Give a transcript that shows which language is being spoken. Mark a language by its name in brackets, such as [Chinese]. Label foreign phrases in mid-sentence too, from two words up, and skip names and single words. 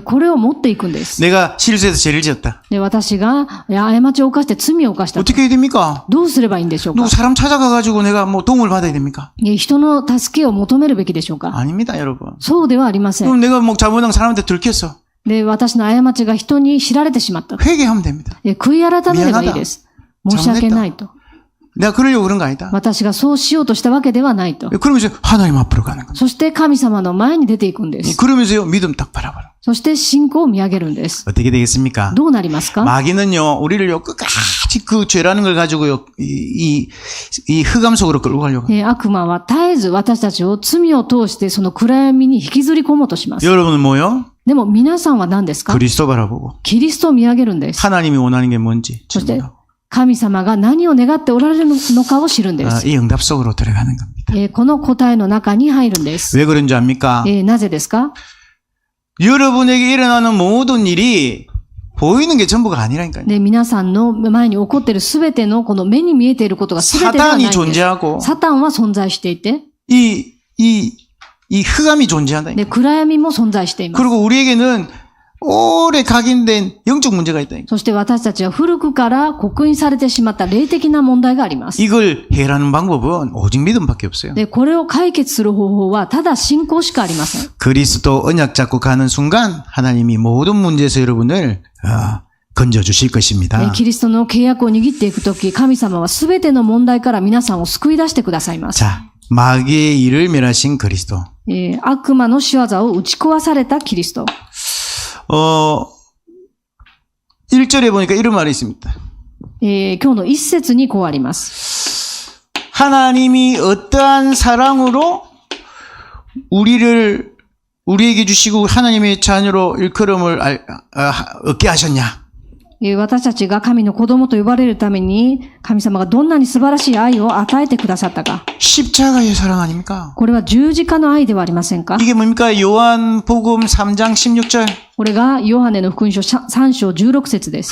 [Japanese] これを持っていくんです。 [Korean] 내가 실수해서 죄를 지었다. [Japanese] で、私が過ちを犯して罪を犯したと。 [Korean] 어떻게 해야 됩니까? [Japanese] どうすればいいんでしょうか。 [Korean] 누구 사람 찾아가가지고 내가 뭐 도움을 받아야 됩니까? [Japanese] 人の助けを求めるべきでしょうか。 [Korean] 아닙니다, 여러분. [Japanese] そうではありません。 [Korean] 그럼 내가 뭐 잘못한 사람한테 들켰어. [Japanese] で、私の過ちが人に知られてしまった。 [Korean] 회개하면 됩니다. [Japanese] 悔い改めればいいです。申し訳ないと。 [Korean] 내가 그러려고 그런 거 아니다. [Japanese] 私がそうしようとしたわけではないと。 [Korean] 그러면서 하나님 앞으로 가는 겁니다. [Japanese] そして神様の前に出ていくんです。 [Korean] 그러면서요, 믿음 딱 바라봐라. [Japanese] そして信仰を見上げるんです。 [Korean] 어떻게 되겠습니까? [Japanese] どうなりますか。 [Korean] 마귀는요, 우리를요, 끝까지 그 죄라는 걸 가지고요, 이 흑암 속으로 끌고 가려고. [Japanese] 悪魔は絶えず私たちを罪を通してその暗闇に引きずり込もうとします。 [Korean] 여러분은 뭐요? [Japanese] でも皆さんは何ですか。 [Korean] 그리스도 바라보고. [Japanese] キリストを見上げるんです。 [Korean] 하나님이 원하는 게 뭔지. [Japanese] そして神様が何を願っておられるのかを知るんです。 [Korean] 이 응답 속으로 들어가는 겁니다. [Japanese] この答えの中に入るんです。 [Korean] 왜 그런 줄 압니까? [Japanese] なぜですか。 [Korean] 여러분에게 일어나는 모든 일이 보이는 게 전부가 아니라니까요. [Japanese] で、皆さんの前に起こっているすべてのこの目に見えていることがすべてではないん [Korean] 사단이 [Japanese] です。 [Korean] 존재하고 [Japanese] サタンは存在していて、 [Korean] 이 흑암이 존재한다. [Japanese] で、暗闇も存在しています。 [Korean] 그리고 우리에게는 오래 각인된 영적 문제가 있다. [Japanese] そして私たちは古くから刻印されてしまった霊的な問題があります。 [Korean] 이걸 해결하는 방법은 오직 믿음밖에 없어요. [Japanese] で、これを解決する方法はただ信仰しかありません。 [Korean] 그리스도 언약 잡고 가는 순간 하나님이 모든 문제에서 여러분을 건져 주실 것입니다. [Japanese] キリストの契約を握っていくとき、神様はすべての問題から皆さんを救い出してくださいます。 [Korean] 자, 마귀의 일을 멸하신 그리스도. [Japanese] 悪魔の仕業を打ち壊されたキリスト。 [Korean] 1절에 보니까 이런 말이 있습니다. [Japanese] 今日の一節にこうあります。 [Korean] 하나님이 어떠한 사랑으로 우리에게 주시고 하나님의 자녀로 일컬음을 얻게 하셨냐? [Japanese] 私たちが神の子供と呼ばれるために、神様がどんなに素晴らしい愛を与えてくださったか。 [Korean] 십자가의 사랑 아닙니까? [Japanese] これは十字架の愛ではありませんか。 [Korean] 이게 뭡니까? 요한복음 3장 16절. [Japanese] これがヨハネの福音書3章16節です。